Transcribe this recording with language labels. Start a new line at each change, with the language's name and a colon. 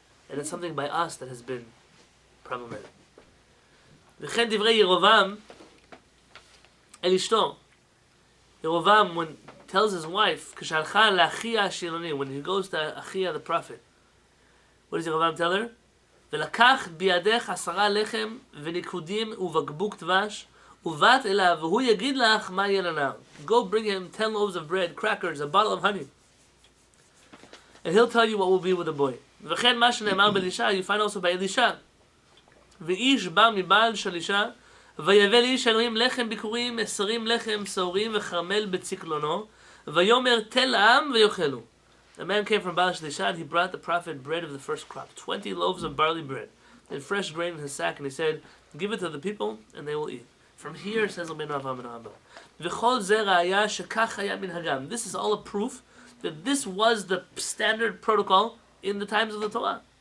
English: And it's something by us that has been problematic.
Hebrew: וכן דברי ירובעם אל אשתו.
English: Yerovam, when tells his wife,
Hebrew: כשהלכה לאחיה השילוני,
English: when he goes to Achia the prophet, what does Yerovam tell her?
Hebrew: ולקח בידך 10 לחם וניקודים ובקבוק דבש ובאת אליו והוא יגיד לך מה יהיה לנער.
English: Go bring him 10 loaves of bread, crackers, a bottle of honey. And he'll tell you what will be with the boy.
Hebrew: וכן מה שנאמר באלישע,
English: you find also by
Hebrew: אלישע. ואיש בא מבעל של אישה, ויבא לאיש אלוהים לחם ביכורים, 20 לחם שעורים וחרמל בצקלונו, ויאמר תן לעם ויאכלו.
English: A man came from Baal Shalisha and he brought the prophet bread of the first crop, 20 loaves of barley bread, and fresh grain in his sack, and he said, give it to the people, and they will eat. From here, says Rabbeinu Avraham ben Abba,
Hebrew: V'chol zeh ra'aya shekach haya minhagam.
English: This is all a proof that this was the standard protocol in the times of the Torah.